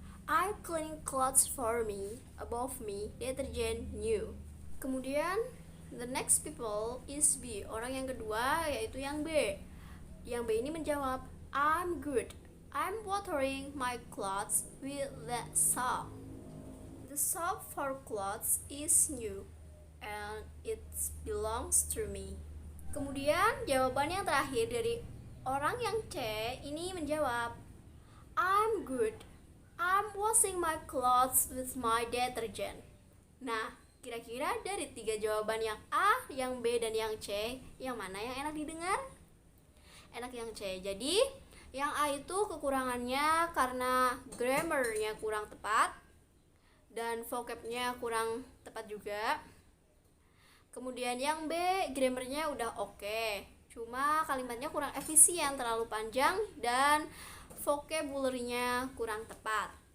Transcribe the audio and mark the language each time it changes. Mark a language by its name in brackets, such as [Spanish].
[English] I cleaning clothes for me, above me, detergent new." [Indonesian] Kemudian [English] the next people is B, [Indonesian] orang yang kedua yaitu yang B. Yang B ini menjawab, [English] "I'm good. I'm watering my clothes with that soap. The soap for clothes is new and it belongs to me." [Indonesian] Kemudian jawaban yang terakhir dari orang yang C ini menjawab, [English] "I'm good. I'm washing my clothes with my detergent." [Indonesian] Nah, kira-kira dari 3 jawaban yang A, yang B, dan yang C, yang mana yang enak didengar? Enak yang C. Jadi, yang A itu kekurangannya karena grammarnya kurang tepat, dan vocabnya kurang tepat juga. Kemudian yang B, grammarnya udah oke, cuma kalimatnya kurang efisien, terlalu panjang dan vocabulary-nya kurang tepat.